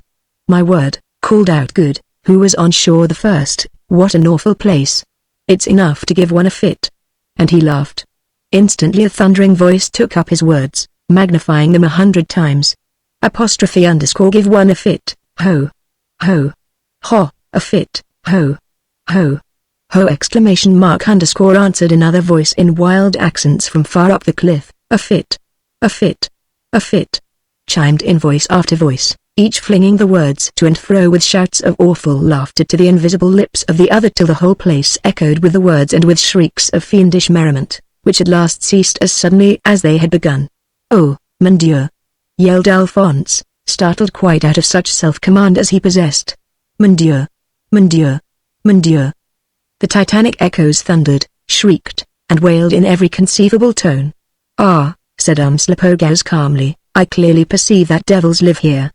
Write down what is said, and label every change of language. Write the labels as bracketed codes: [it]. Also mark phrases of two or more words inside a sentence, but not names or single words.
[en] My word, called out Good, who was on shore the first, what an awful place. It's enough to give one a fit. And he laughed. Instantly a thundering voice took up his words, magnifying them 100 times. _give one a fit, ho! Ho! Ho, a fit, ho. Ho. Ho !! Answered another voice in wild accents from far up the cliff. A fit. A fit. A fit. Chimed in voice after voice, each flinging the words to and fro with shouts of awful laughter to the invisible lips of the other till the whole place echoed with the words and with shrieks of fiendish merriment, which at last ceased as suddenly as they had begun. [fr] "Oh, mon Dieu!" [en] yelled Alphonse, startled quite out of such self-command as he possessed. [fr] "Mon Dieu! Mon Dieu! Mon Dieu!" [en] The titanic echoes thundered, shrieked, and wailed in every conceivable tone. "Ah," said Umslopogaas calmly, "I clearly perceive that devils live here.